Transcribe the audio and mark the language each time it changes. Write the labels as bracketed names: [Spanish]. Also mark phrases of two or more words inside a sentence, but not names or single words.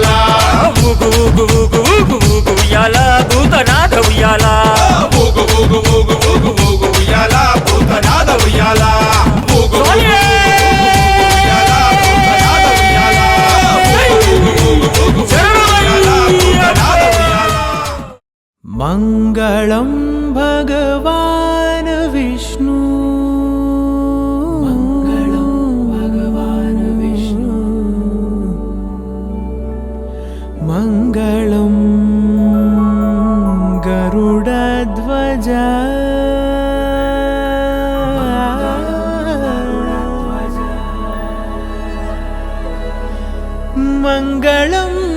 [Telugu] ఊగు ఊగు ఊగు ఊగు ఊగు ఉయ్యాల భూతనాథ ఉయ్యాల ఊగు ఊగు ఊగు ఊగు ఊగు ఉయ్యాల భూతనాథ ఉయ్యాల ఊగు ఊగు ఉయ్యాల భూతనాథ ఉయ్యాల ఊగు ఊగు ఊగు ఉయ్యాల భూతనాథ ఉయ్యాల [Sanskrit] मङ्गलं भगवान् विष्णु मङ्गलं भगवान् विष्णु मङ्गलं गरुडध्वज मङ्गलं